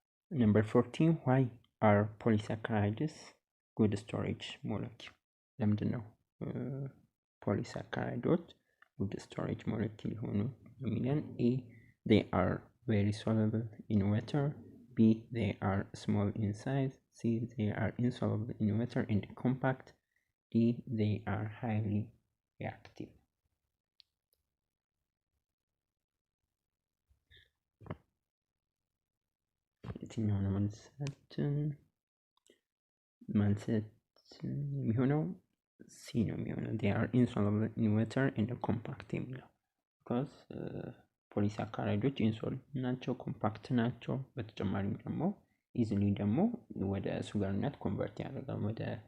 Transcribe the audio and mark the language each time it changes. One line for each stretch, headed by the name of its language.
English: Number 14 why are polysaccharides good storage molecule?
Amharic: ለምንድን ነው ፖሊሳካራይዶች
English: good storage molecule
Amharic: ሆኑ የሚለን?
English: A they are very soluble in water, B they are small in size, C they are insoluble in water and compact, D they are highly reactive።
Amharic: የትኛው ነው መልሳችን? መልሳችን የሚሆነው ሲ ነው የሚሆነው።
English: they are insoluble in water and compact
Amharic: የሚለው because ፖሊሳካራይዶች ኢንሶሉብል ናቸው፣ ኮምፓክት ናቸው። በተጨማሪም ደግሞ ኢዝሊ ደግሞ ወደ ሱጋርነት ኮንቨርት ያደርጋል፣ ወደ